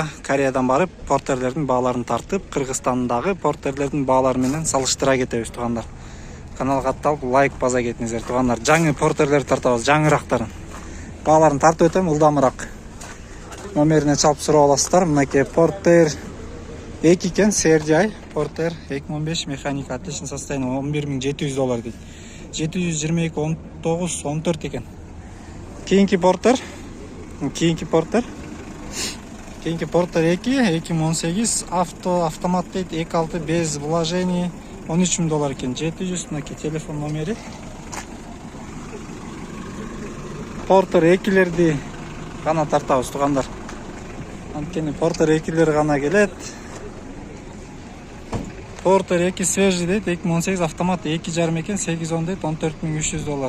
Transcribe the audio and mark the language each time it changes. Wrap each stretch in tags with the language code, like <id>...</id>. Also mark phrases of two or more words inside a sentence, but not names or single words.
<ky>Кореядан барып портерлердин бааларын тартып, Кыргызстандагы портерлердин баалары менен салыштыра кетебиз, туугандар. Каналга катталып, лайк баса кетиңиздер, туугандар. Жаңы портерлерди тартабыз, жаңырактарын. Бааларын тартып өтөм, ылдамыраак. Номерине чалып сурап аласыздар. Мынакей Портер 2 екен, CRDI Портер 2015 механика</ky> <ru>отличный состояние,</ru> <ky>$11,700 дейді. 722 19 14 екен. Кейинки Портер 2 2018 автомат дейді, 2.6</ky> <ru>без вложений,</ru> <ky>$13,000 екен. 700, мынакей телефон номери. Портер 2-лерди гана тартабыз, туугандар. Анткени Портер 2-лер гана келет. Портер 2 свежий дейт, 2018 автомат 2,5 екен, 810 дейт, $14,300.</ky>